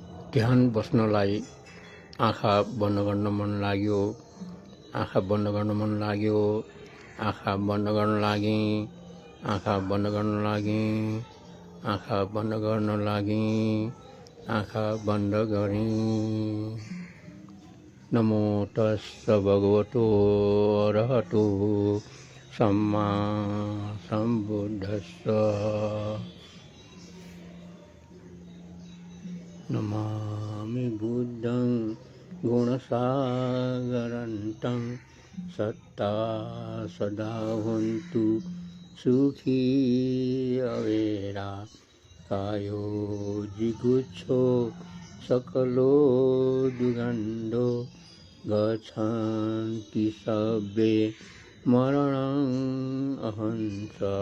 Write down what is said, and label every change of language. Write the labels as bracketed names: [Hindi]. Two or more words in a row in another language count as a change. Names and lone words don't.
[Nepali] ध्यान बस्नलाई आँखा बन्द गर्न मन लाग्यो, आँखा बन्द गर्न मन लाग्यो, आँखा बन्द गर्न लागेँ, आँखा बन्द गर्न लागेँ, आँखा बन्द गर्न लागेँ, आँखा बन्द गरेँ। [Pali] नमो तस्स भगवतो अरहतो सम्मा सम्बुद्धस्स। नमामि बुद्धं गुणसागरन्तं सत्ता सदा हन्तु सुखी अवेरा कायो जिगुच्छो सकलो दुगन्धो गच्छन्ति सब्बे मरणं अहंस।